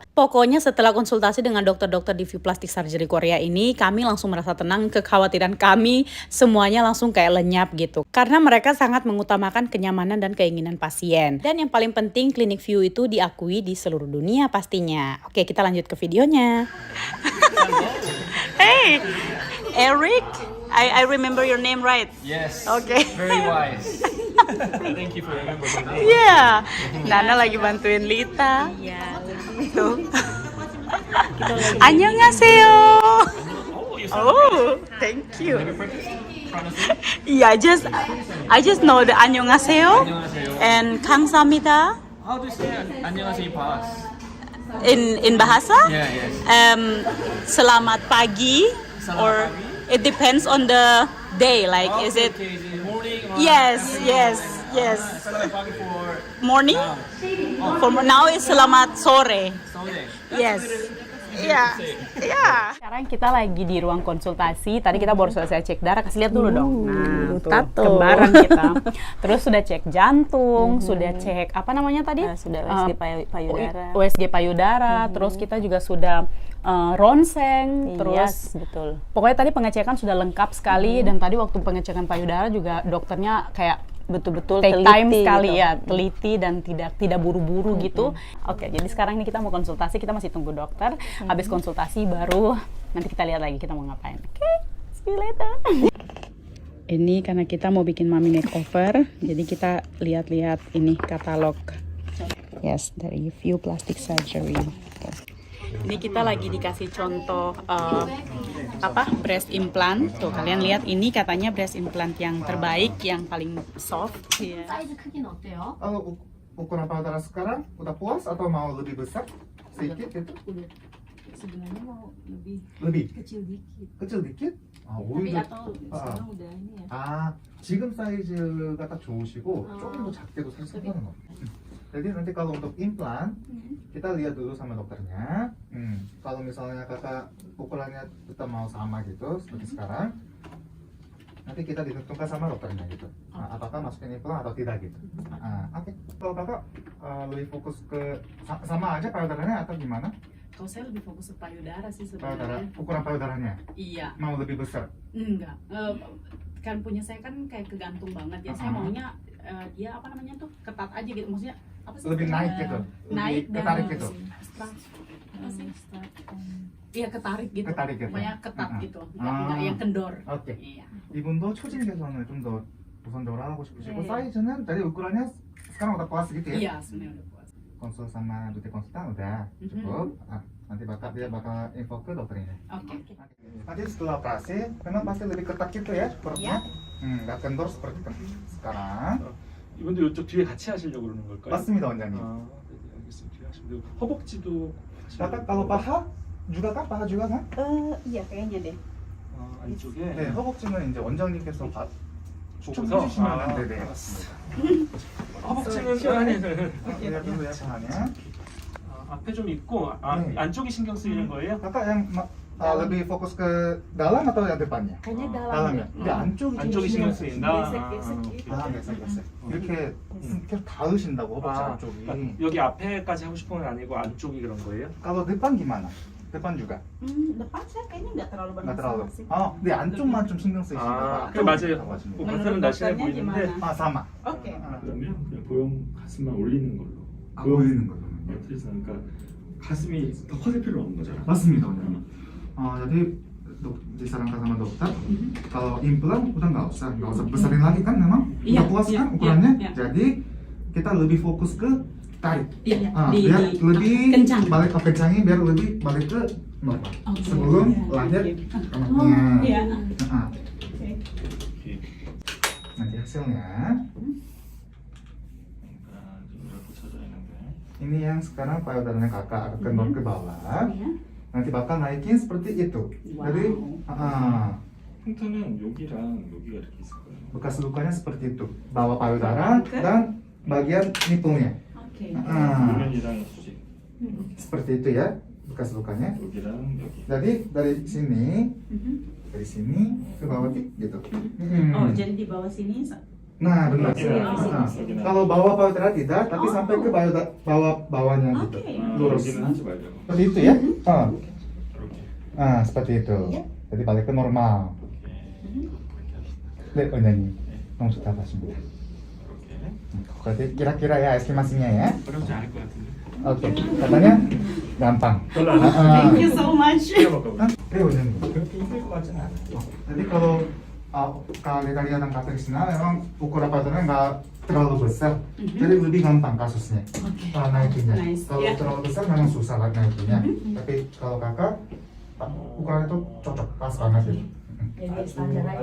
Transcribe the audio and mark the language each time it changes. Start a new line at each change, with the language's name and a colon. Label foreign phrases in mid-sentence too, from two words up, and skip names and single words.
Indonesian: Pokoknya setelah konsultasi dengan dokter-dokter di View Plastic Surgery Korea ini, kami langsung merasa tenang, kekhawatiran kami semuanya langsung kayak lenyap gitu. Karena mereka sangat mengutamakan kenyamanan dan keinginan pasien. Dan yang paling penting, klinik View itu diakui di seluruh dunia pastinya. Oke, kita lanjut ke videonya.
English: Hey, Eric, I remember your name right? Yes. Okay. Very wise. Thank you for remembering my name.
Indonesian: Iya. Nana lagi bantuin Lita. Iya. Tuh. Annyeonghaseyo.
English: Oh, thank you. Yeah, I just know the annyeonghaseyo
Korean: 안녕하세요.
English: and kamsahamnida How do you say 안녕하세요, Paas? in bahasa. Yeah, yes.
Indonesian: Selamat pagi, Selamat
English: or
Indonesian: pagi.
English: it depends on the day. Like, is it Okay, is it morning or yes, afternoon? yes, yes.
Indonesian: Selamat pagi for
English: Morning? now. For now is
Indonesian: selamat sore.
English: Sunday.
Indonesian: Yes. Iya, iya. Sekarang kita lagi di ruang konsultasi. Tadi kita baru selesai cek darah. Kasih lihat dulu dong. Nah, tuh, tato. kembaran kita. Terus sudah cek jantung, sudah cek apa namanya tadi? Sudah USG payudara. USG payudara. Terus kita juga sudah ronsen. Terus betul. pokoknya tadi pengecekan sudah lengkap sekali. Dan tadi waktu pengecekan payudara juga dokternya kayak Betul-betul take teliti time sekali gitu. ya, teliti dan tidak buru-buru gitu. Oke, jadi sekarang ini kita mau konsultasi, kita masih tunggu dokter. Habis konsultasi baru nanti kita lihat lagi kita mau ngapain. Oke,
English: see you later.
Indonesian: Ini karena kita mau bikin mami makeover, jadi kita lihat-lihat ini katalog. Yes, dari View Plastic Surgery. Ini kita lagi dikasih contoh
English: breast implant.
Indonesian: Tuh kalian lihat, ini katanya
English: breast implant
Indonesian: yang terbaik, yang paling soft.
English: Yeah.
Korean: 사이즈 크기는 어때요?
Indonesian: ukuran payudara sekarang udah puas atau mau lebih besar sedikit itu? Sebenarnya mau lebih kecil dikit. kecil dikit? 아, Tapi
Korean: 오히려
Indonesian: atau sekarang udah ini ya.
Korean: 지금 사이즈가 딱 좋으시고 조금 더 작게도 사실 상관은 없어요.
Indonesian: Jadi nanti kalau untuk implan kita lihat dulu sama dokternya. Kalau misalnya kakak ukurannya tetap mau sama gitu seperti sekarang, nanti kita ditentukan sama dokternya gitu. Apakah masukin implan atau tidak gitu. Oke. Kalau kakak lebih fokus ke sama aja payudaranya atau gimana? Kalau saya lebih fokus ke payudara sih Payudara, sebenarnya. ukuran payudaranya Iya, mau lebih besar. enggak. Kan punya saya kan kayak kegantung banget ya. Saya maunya dia apa namanya tuh ketat aja gitu, maksudnya apa sih? Lebih naik gitu. Naik Lebih dan ketarik gitu. apa sih? Iya ketarik gitu. Ketarik gitu. Pokoknya ketat Ah. gitu, nggak yang kendor. Oke. Iya.
Korean: 이분도 초진 개선을 좀 더 우선적으로 하고 싶으시고 네.
Indonesian: 사이즈는 dari ukurannya sekarang udah puas gitu ya? Iya sebenarnya udah puas. Konsul sama beauty konsultan udah cukup. Nanti dia bakal info ke dokter ini. Oke. Nanti setelah operasi memang pasti lebih ketat gitu ya perutnya. nggak kendor seperti sekarang.
Korean: 이분도 이쪽 뒤에 같이 하시려고 그러는 걸까요? 맞습니다 원장님. 아, 네, 알겠습니다. 뒤에 하시면 되고 허벅지도
Indonesian: Kakak kalau paha juga kan? Paha juga kan? Iya kayaknya deh.
Korean: 안쪽에 네, 허벅지는 이제 원장님께서 추천해 보고서? 주시면 아, 네네. 허벅지는 아니,
Indonesian: Lihat dulu ya pahanya.
Korean: 앞에 좀 있고 네. 안쪽이 신경 쓰이는 거예요?
Indonesian: Kakak yang lebih fokus ke dalam atau yang depannya? Kayaknya dalam dalamnya. deh.
Korean: 근데 안쪽이 좀 안쪽이 신경 신경 쓰인다.
Indonesian: gesek-gesek gitu. 아, gesek-gesek.
Korean: 이렇게 계속 닿으신다고 허벅지 아, 안쪽이. 그러니까 여기 앞에까지 하고 싶은 건 아니고 안쪽이 그런 거예요?
Indonesian: Kalau depan gimana? Depan juga? Depan saya kayaknya nggak terlalu Nggak terlalu. bermasalah sih.
Korean: 근데 안쪽만 좀 신경 쓰이시는 아, 거 그래 맞아요. 맞습니다. 뭐 그렇다면 날씬해
Indonesian: dokternya
Korean: 보이는데
Indonesian: gimana? 아, sama. Oke.
Korean: 그러면 그냥 보형 가슴만 올리는 걸로. 아, 올리는 걸로. 그래서 그러니까 가슴이 더 커질 필요 없는 거잖아. 맞습니다, 원장님.
Indonesian: Jadi disarankan sama dokter kalau implan udah nggak usah besarin lagi kan memang Iya, udah puas iya, kan ukurannya. iya, iya. Jadi kita lebih fokus ke tarik. Iya. Biar lebih kencang. balik ke kencangnya biar lebih balik ke normal. Oke. Sebelum Iya, lahir oke. anaknya. Iya. Nah, nanti hasilnya
Korean: 좀 이렇게 쳐져 있는데.
Indonesian: ini yang sekarang payudaranya kakak agak kendor ke bawah. Iya. Nanti bakal naikin seperti itu. Wow. Jadi
Korean: 흉터는 여기랑 여기가 이렇게 있을 거예요.
Indonesian: bekas lukanya seperti itu. Bawah payudara dan bagian nipplenya. Oke.
Korean: 뒷면이랑 이쪽
Indonesian: Seperti itu ya bekas lukanya.
Korean: 여기랑 여기.
Indonesian: Jadi dari sini ke bawah gitu. Oh, jadi di bawah sini Nah benar. Iya, Nah, iya. kalau bawah payudara tidak, tapi sampai ke bawahnya gitu. Oke. Lurus.
Korean: 여기는 하지 말자고.
Indonesian: Seperti itu ya.
Korean: 이렇게.
Indonesian: Nah seperti itu. Jadi balik ke normal.
Korean: 네, 원장님 너무 좋다고 하십니다. 이렇게.
Indonesian: Kira-kira ya estimasinya ya.
Korean: 어렵지 않을 것 같은데.
Indonesian: Oke, katanya gampang.
Korean: 별로 안
English: Thank you so much.
Korean: 원장님 그렇게 힘들 것 같지는 않아요.
Indonesian: Jadi kalau kalian yang katerisnya memang ukuran payudaranya nggak terlalu besar, jadi lebih gampang kasusnya naikinnya.
English: Nice.
Indonesian: Kalau
English: Yeah.
Indonesian: terlalu besar memang susah lah naikinnya. Tapi kalau kakak ukuran itu cocok, pas banget gitu. Jadi standar aja.